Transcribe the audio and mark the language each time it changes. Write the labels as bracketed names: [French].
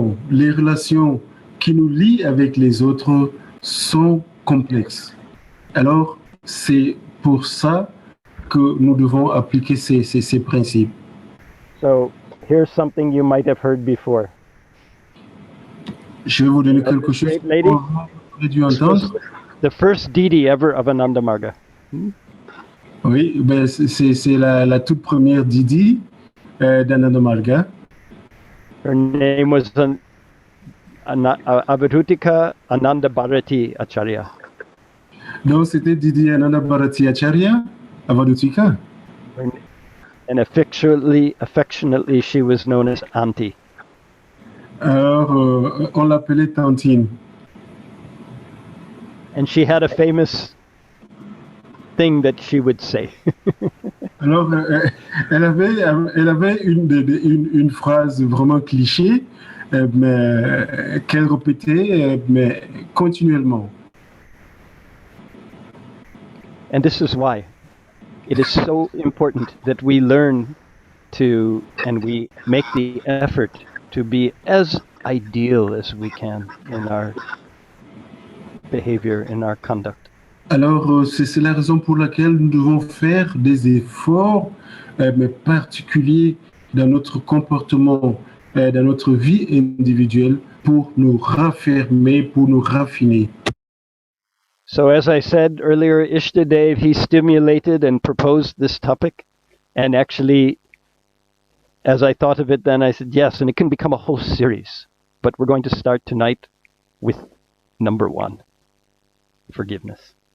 [French] Les relations qui nous lient avec les autres sont complexes. Alors, c'est pour ça que nous devons appliquer ces principes. [English] So, here's something you might have heard before. [French] Je vais vous donner quelque chose que vous avez dû entendre. [English] The first Didi ever of Ananda Marga. [French] Oui, ben c'est la toute première Didi d'Ananda Marga. [English] Her name was Avarutika Ananda Bharati Acharya. [French] Donc c'était Didi Ananda Bharati Acharya, Avarutika. [English] And affectionately, she was known as Auntie. [French] Alors, on l'appelait Tantine. [English] And she had a famous thing that she would say. [French] Alors, elle avait une phrase vraiment cliché, mais qu'elle répétait mais continuellement. [English] And this is why it is so important that we learn to, and we make the effort to be as ideal as we can in our behavior, in our conduct. [French] Alors, c'est la raison pour laquelle nous devons faire des efforts, mais particuliers dans notre comportement, dans notre vie individuelle, pour nous raffermer, pour nous raffiner. [English] So as I said earlier, Ishtadev, he stimulated and proposed this topic. And actually, as I thought of it then, I said, yes, and it can become a whole series. But we're going to start tonight with number 1, forgiveness.